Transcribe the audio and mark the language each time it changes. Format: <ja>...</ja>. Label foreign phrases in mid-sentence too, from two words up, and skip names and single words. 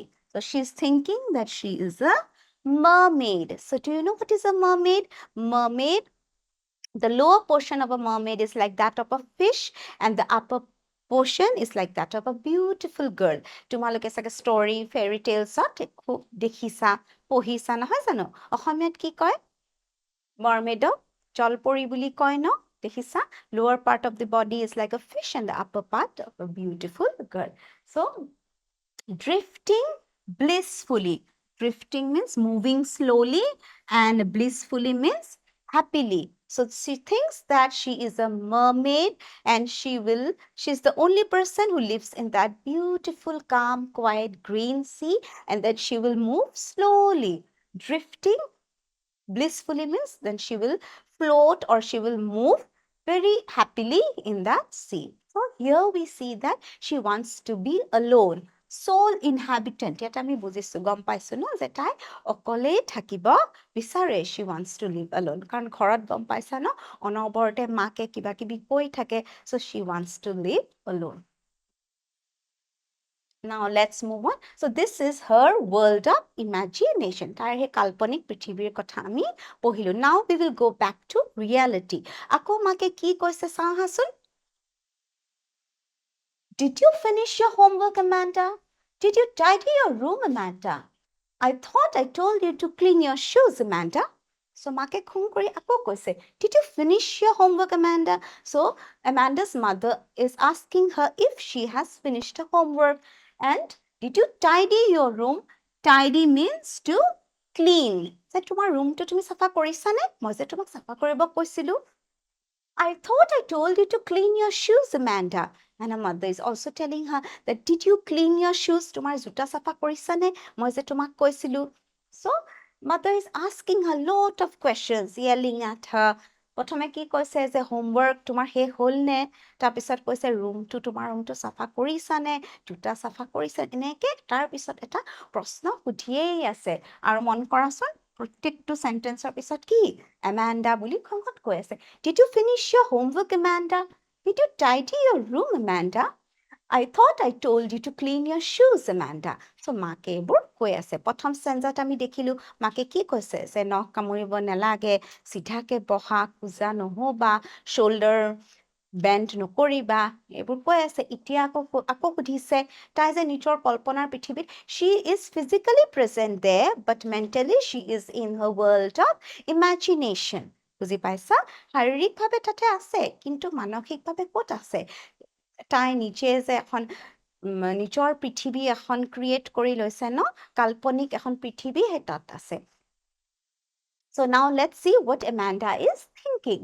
<en>So she's thinking that she is a mermaid. So do you know what is a mermaid? Mermaid, the lower portion of a mermaid is like that of a fish, and the upper portion is like that of a beautiful girl.</en> <as>তোমালোকে চাগে story,</as> <en>fairy tales</en> <as>খুব দেখিছা, পঢ়িছা নহয় জানো? অসমীয়াত কি কয়? মৰমেডক জলপৰী বুলি কয় ন? দেখিছা?</as> <en>Lower part of the body is like a fish and the upper part of a beautiful girl. So, drifting blissfully. Drifting means moving slowly and blissfully means happily. So she thinks that she is a mermaid and she's the only person who lives in that beautiful, calm, quiet green sea, and that she will move slowly. Drifting blissfully means then she will float or she will move very happily in that sea. So here we see that she wants to be alone. Sole inhabitant.</en> <as>ইয়াত আমি বুজিছো গম পাইছো ন যে তাই অকলেই থাকিব বিচাৰে.</as> <en>She wants to live alone.</en> <as>কাৰণ ঘৰত গম পাইছা ন অনবৰতে মাকে কিবা কিবি কৈ থাকে.</as> <en>So she wants to live alone. Now let's move on. So this is her world of imagination.</en> <as>তাইৰ সেই কাল্পনিক পৃথিৱীৰ কথা আমি পঢ়িলো.</as> <en>Now we will go back to reality.</en> <as>আকৌ মাকে কি কৈছে চাওঁহাচোন.</as> <en>Did you finish your homework, Amanda? Did you tidy your room, Amanda? I thought I told you to clean your shoes, Amanda.</en> <as>So মাকে খুং কৰি আকৌ কৈছে,</as> <en>Did you finish your homework, Amanda? So Amanda's mother is asking her if she has finished her homework. And did you tidy your room? Tidy means to clean.</en> <as>যে তোমাৰ ৰুমটো তুমি চাফা কৰিছানে? মই যে তোমাক চাফা কৰিব কৈছিলো.</as> <en>I thought I told you to clean your shoes, Amanda. And her mother is also telling her that, did you clean your shoes?</en> <as>তোমাৰ জোতা চাফা কৰিছানে? মই যে তোমাক কৈছিলো.</as> <en>So, mother is asking her lot of questions, yelling at her.</en> <as>প্ৰথমে কি কৈছে যে হোমৱৰ্ক তোমাৰ শেষ হ'ল নে? তাৰপিছত কৈছে তোমাৰ ৰুমটো চাফা কৰিছানে? জোতা চাফা কৰিছা? এনেকৈ তাৰপিছত এটা প্ৰশ্ন সুধিয়েই আছে। আৰু মন কৰাচোন প্ৰত্যেকটো চেণ্টেন্সৰ পিছত কি? Amanda বুলি খঙত কৈ আছে। Did you finish your homework, Amanda? Did you tidy your room, Amanda? I thought I told you to clean your shoes, Amanda. So মাকে এইবোৰ কৈ আছে। প্ৰথম ষ্টেঞ্জাত আমি দেখিলো মাকে কি কৈছে যে নখ কামুৰিব নালাগে, চিধাকে বহা, খোজা নহবা,</as> <en>shoulder bend</en> <as>নকৰিবা, এইবোৰ কৈ আছে। এতিয়া আকৌ সুধিছে তাই যে নিজৰ কল্পনাৰ পৃথিৱীত</as> <en>she is physically present there but mentally she is in her world of imagination.</en> <as>বুজি পাইছা? শাৰীৰিকভাৱে তাতে আছে কিন্তু মানসিকভাৱে ক'ত আছে? তাই নিজে যে এখন নিজৰ পৃথিৱী এখন ক্ৰিয়েট কৰি লৈছে ন কাল্পনিক এখন পৃথিৱী সেই তাত আছে।</as> <en>So now let's see what Amanda is thinking.</en>